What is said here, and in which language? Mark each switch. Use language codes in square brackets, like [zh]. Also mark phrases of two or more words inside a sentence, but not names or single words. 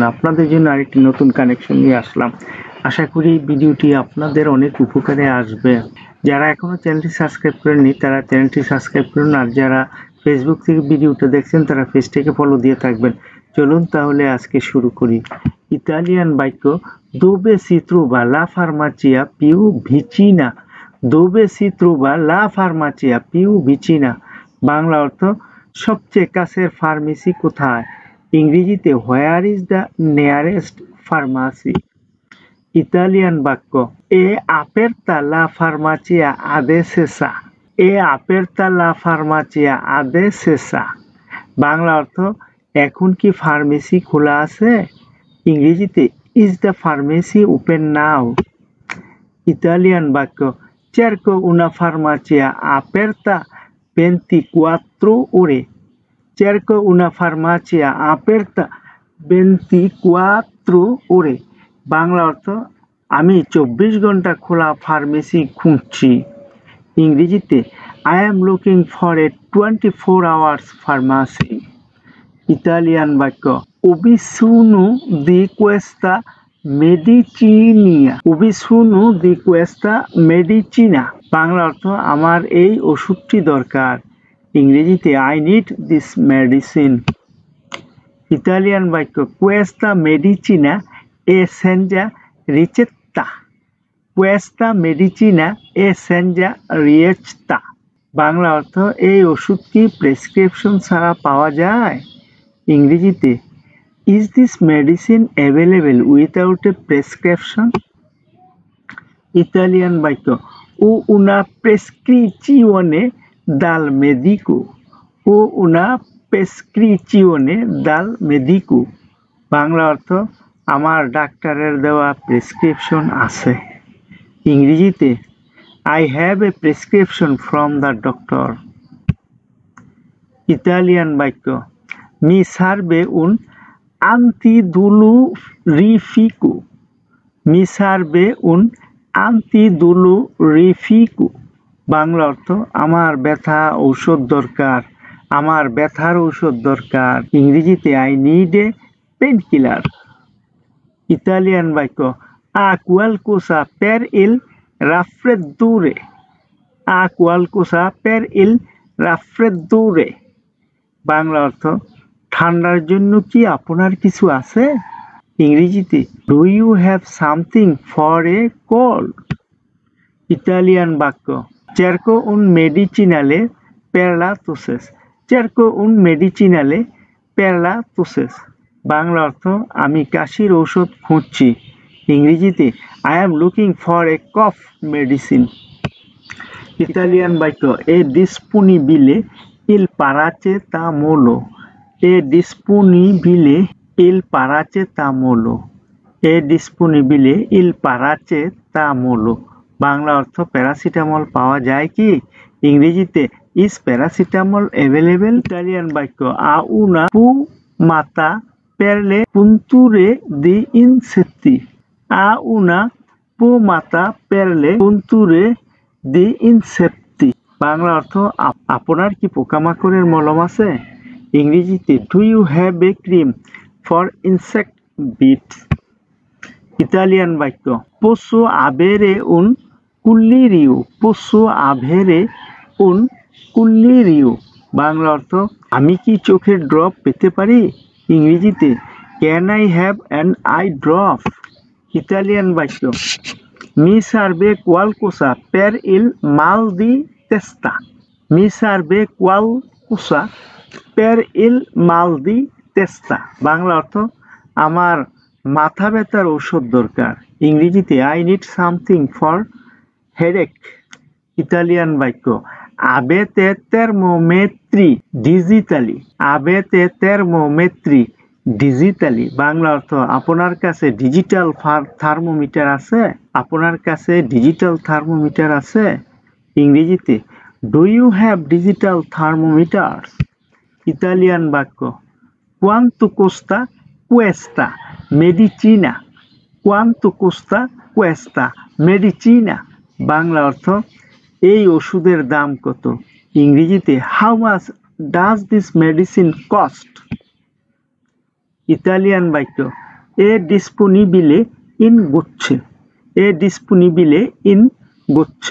[bn] আপনাদের জন্য আরেকটি নতুন কানেকশন নিয়ে আসলাম। আশা করি ভিডিওটি আপনাদের অনেক উপকারে আসবে। যারা এখনো চ্যানেলটি সাবস্ক্রাইব করেননি তারা চ্যানেলটি সাবস্ক্রাইব করুন, আর যারা ফেসবুক থেকে ভিডিওটা দেখছেন তারা পেজটিকে ফলো দিয়ে থাকবেন। চলুন তাহলে আজকে শুরু করি। ইতালিয়ান বাক্য [it] dove si trova la farmacia più vicina। dove si trova la farmacia più vicina। [bn] বাংলা অর্থ সবচেয়ে কাছের ফার্মেসি কোথায়। [en] ইংরেজিতে where is the nearest pharmacy. [bn] ইতালিয়ান বাক্য [it] এ aperta la farmacia adesso। এ aperta la farmacia adesso। [bn] বাংলা অর্থ এখন কি ফার্মেসি খোলা আছে। [en] ইংরেজিতে is the pharmacy open now. [bn] ইতালিয়ান বাক্য [it] cerco una farmacia aperta 24 ore। cerco una farmacia aperta 24 ore। [bn] বাংলা অর্থ আমি 24 ঘন্টা খোলা ফার্মেসি খুঁজছি। [en] ইংরেজিতে I am looking for a 24 hours pharmacy। [bn] ইতালিয়ান বাক্য [it] Ubisuno di questa medicina। Ubisuno di questa medicina। [bn] বাংলা অর্থ আমার এই ওষুধটি দরকার। ইংরেজিতে [en] I need this medicine। [bn] ইতালিয়ান বাক্য [it] questa medicina è senza ricetta। questa medicina è senza ricetta। [bn] বাংলা অর্থ এই ওষুধ কি প্রেসক্রিপশন ছাড়া পাওয়া যায়। [en] ইংরেজিতে Is this medicine available without a prescription? [bn] ইতালিয়ান বাক্য [it] O una prescrizione dal medico। O una prescrizione dal medico। [bn] বাংলা অর্থ আমার ডাক্তারের দেওয়া প্রেসক্রিপশন আছে। [en] ইংরেজিতে I have a prescription from the doctor। [bn] ইতালিয়ান বাক্য [it] Mi serve un antidolorifico। Mi serve un antidolorifico। [bn] বাংলা অর্থ আমার ব্যথা ঔষধ দরকার। আমার ব্যথার ঔষধ দরকার। ইংরেজিতে [en] I need a painkiller। [bn] ইতালিয়ান বাক্য [it] A qualcosa per il raffreddore। A qualcosa per il raffreddore। [bn] বাংলা অর্থ ঠান্ডার জন্য কি আপনার কিছু আছে। [en] ইংরেজিতে Do you have something for a cold? [bn] ইতালিয়ান বাক্য [it] Cerco un medicinale per la tosse। Cerco un medicinale per la tosse। [bn] বাংলা অর্থ আমি কাশির ঔষধ খুঁজছি। [en] ইংরেজিতে I am looking for a cough medicine। [bn] ইতালিয়ান বাক্য [it] E disponibile il paracetamolo। E disponibile il paracetamolo। E disponibile il paracetamolo। [bn] বাংলা অর্থ প্যারাসিটামল পাওয়া যায় কি। ইংরেজিতে [en] Is paracetamol available? [bn] ইতালিয়ান বাক্য [it] A una pomata per le punture di insetti। A una pomata per le punture di insetti। [bn] বাংলা অর্থ আপনার কি পোকামাকড়ের মলম আছে। [en] ইংরেজিতে Do you have a cream for insect bites? [bn] ইতালিয়ান বাক্য [it] Posso avere un collirio। Posso avere un collirio। [bn] বাংলা অর্থ আমি কি চোখের ড্রপ পেতে পারি। [en] ইংরেজিতে Can I have an eye drop? [bn] ইতালিয়ান বাক্য [it] Mi serve qualcosa per il mal di testa। Mi serve qualcosa per il mal di testa। [bn] বাংলা অর্থ আমার মাথা ব্যথার ঔষধ দরকার। [en] ইংরেজিতে I need something for headache। [bn] ইতালিয়ান বাক্য [it] Avete termometri digitali। Avete termometri digitali। [bn] বাংলা অর্থ আপনার কাছে ডিজিটাল থার্মোমিটার আছে। আপনার কাছে ডিজিটাল থার্মোমিটার আছে। ইংরেজিতে [en] Do you have digital thermometers? [bn] ইতালিয়ান বাক্য [it] Quanto costa questa medicina? Quanto costa questa medicina? [bn] বাংলা অর্থ এই ওষুধের দাম কত। [en] ইংরেজিতে how much does this medicine cost? [bn] ইতালিয়ান বাক্য [it] è disponibile in gocce. è disponibile in gocce.